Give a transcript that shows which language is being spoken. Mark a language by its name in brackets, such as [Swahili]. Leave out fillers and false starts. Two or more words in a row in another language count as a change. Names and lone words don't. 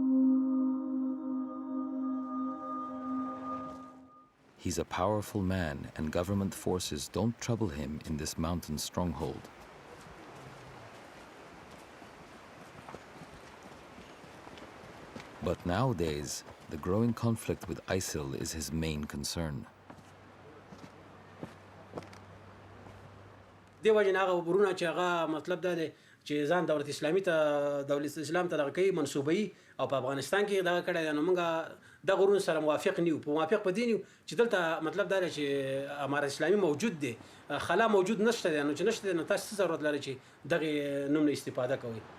[English] He's a powerful man, and government forces don't trouble him in this mountain stronghold. But nowadays, the growing conflict with ISIL is his main concern. [Pashto] دیو جن هغه ورونه چې هغه مطلب دا دی چې ځان دولت اسلامي ته دولت اسلام ته دغه کوي منسوبوي او په افغانستان کې دغه کړی دی نو موږ دغه ورونو سره موافق نه یو په موافق په دې نه یو چې دلته مطلب دا دی چې امارت اسلامي موجود دی خلا موجود نشته دی نو چې نشته دی نو تاسو څه ضرورت لري چې دغه نوم نه استفاده کوئ.